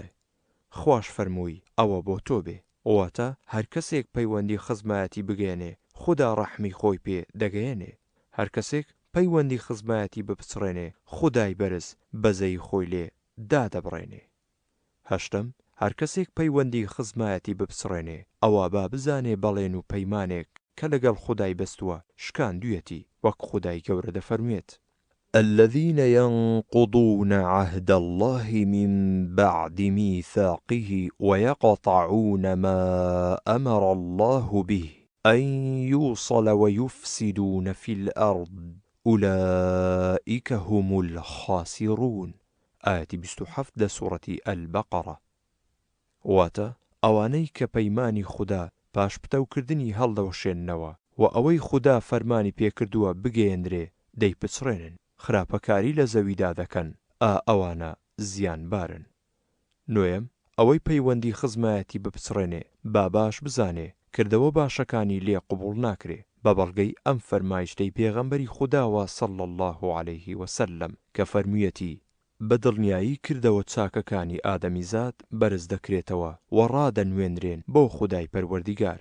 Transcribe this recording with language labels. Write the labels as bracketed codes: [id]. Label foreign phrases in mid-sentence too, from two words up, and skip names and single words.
[ckb] خوش فەرمووی: ئەوە بۆ تۆ بێ. واتە هەر کەسێک پەیوەندی خزمەتی بگەێنێ خوددا ڕەحمی خۆی پێ دەگەێنێ، هەر کەسێک پەیوەندی خزمەتی بپچڕێنێ خودای بەرز بەزەی خۆی لێ دادەبڕێنێ. هەشتم، هەر کەسێک پەیوەندی خزمەتی بپچڕێنێ ئەوە با بزانێ بەڵێن و پەیمانێک کە لەگەڵ خودای بەستووە شکاندوویەتی، وەک خودای گەورە دەفەرموێت: [ar] الذين ينقضون عهد الله من بعد ميثاقه ويقطعون ما أمر الله به أن يوصل ويفسدون في الأرض أولئك هم الخاسرون. آية 27 سورة البقرة. [ckb] واتە ئەوانەی کە پەیمانی خوددا پاش پتەوکردنی هەڵدەوەشێننەوە و ئەوەی خوددا فەرمانی پێکردووە بگەێنرێ دەیپچڕێنن، خراپەکاری لە زەویدا دەکەن، ئەوانە زیانبارن. نوێم، ئەوەی پەیوەندی خزمەتی بپچڕێنێ با باش بزانێ کردەوە باشەکانی لێ قبوڵ ناکرێ، بە بەڵگەی ئەم فەرمایشتەی پێغەمبەری خودداوە [ar] صلی الله عليه وسلم [ckb] کە فەرموویەتی: بەدڵنیایی کردەوە چاکەکانی ئادەمیزاد بەرز دەکرێتەوە و ڕادەنوێنرێن بۆ خودای پەروەردیگار.